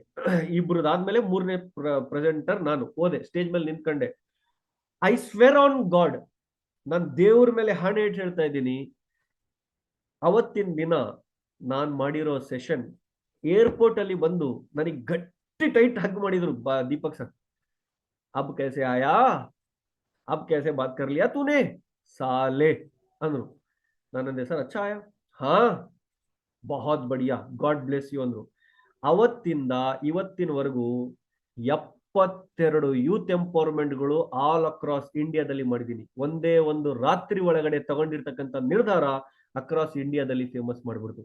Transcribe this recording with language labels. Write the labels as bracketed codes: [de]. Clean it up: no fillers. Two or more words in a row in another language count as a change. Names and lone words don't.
[kn] ಇಬ್ರದಾದ್ಮೇಲೆ 3ನೇ ಪ್ರೆಸೆಂಟರ್ ನಾನು ಹೋದೆ, ಸ್ಟೇಜ್ ಮೇಲೆ ನಿಂತ್ಕೊಂಡೆ. [en] I swear on God, [kn] ನಾನು ದೇವ್ರ ಮೇಲೆ ಹಣೆ ಇಟ್ಟು ಹೇಳ್ತಾ ಇದ್ದೀನಿ, ಅವತ್ತಿನ ದಿನ ನಾನ್ ಮಾಡಿರೋ [en] session airport [kn] ಅಲ್ಲಿ ಬಂದು ನನಗೆ ಗಟ್ಟಿ [en] tight hug [kn] ಮಾಡಿದ್ರು ದೀಪಕ್ ಸರ್. [hi] ಅಬ್ कैसे आया, अब कैसे बात कर लिया तूने साले ಅಂದ್ರು. [kn] ನಾನಂದೆ ಸರ್ [hi] अच्छा आया, हाँ बहुत बढ़िया, [en] God bless you [hi] ಅಂದ್ರು. [kn] ಅವತ್ತಿಂದ ಇವತ್ತಿನವರೆಗೂ 72 [en] youth empowerments all across India [kn] ಮಾಡಿದ್ದೀನಿ. ಒಂದೇ ಒಂದು ರಾತ್ರಿ ಒಳಗಡೆ ತಗೊಂಡಿರ್ತಕ್ಕಂಥ ನಿರ್ಧಾರ [en] across India famous [kn] ಮಾಡ್ಬಿಡ್ತು.